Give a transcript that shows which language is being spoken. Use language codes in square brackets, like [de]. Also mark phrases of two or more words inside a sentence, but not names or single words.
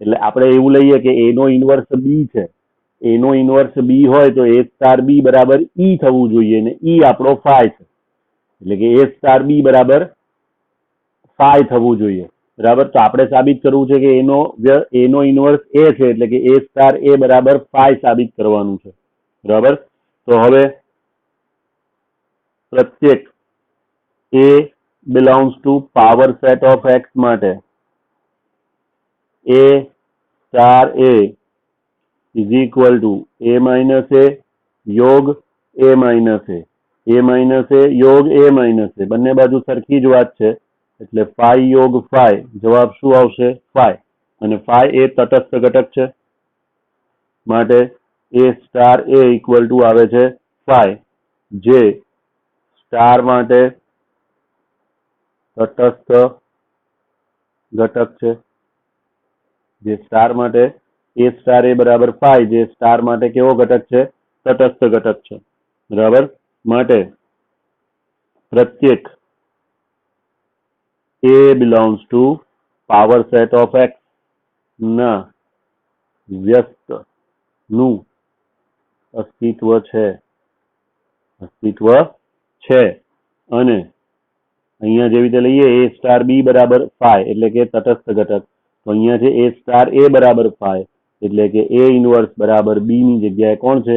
[gu] એટલે આપણે એવું લઈએ કે A નો ઇન્વર્સ B છે, A નો ઇન્વર્સ B હોય તો A સ્ટાર B બરાબર E થવું જોઈએ ને E આપણો phi છે, એટલે કે A સ્ટાર B બરાબર phi થવું જોઈએ, બરાબર. તો આપણે સાબિત કરવું છે કે A નો ઇન્વર્સ A છે, એટલે કે A સ્ટાર A બરાબર phi સાબિત કરવાનું છે, બરાબર. તો હવે પ્રત્યેક A [en] belongs to power set of X [gu] માટે A સ્ટાર A [en] is equal to A minus A [gu] યોગ [en] A minus A, A minus A [gu] યોગ [en] A minus A, [gu] બંને બાજુ સરખી જ વાત છે, એટલે phi યોગ phi જવાબ શું આવશે? phi. અને phi એ તટસ્થ ઘટક છે માટે A સ્ટાર A [en] equal to [gu] આવે છે phi, જે સ્ટાર માટે તટસ્થ ઘટક છે, જે સ્ટાર માટે A સ્ટાર A બરાબર phi, જે સ્ટાર માટે કેવો ઘટક છે? તટસ્થ ઘટક છે, બરાબર. માટે પ્રત્યેક A [en] belongs to power set of X [gu] ના વ્યસ્ત નું અસ્તિત્વ છે, અને અહીંયા જેવી રીતે લઈએ A સ્ટાર B બરાબર phi એટલે કે તટસ્થ ઘટક, તો અહીંયા છે A સ્ટાર A બરાબર phi એટલે કે A ઇન્વર્સ બરાબર B ની જગ્યાએ કોણ છે?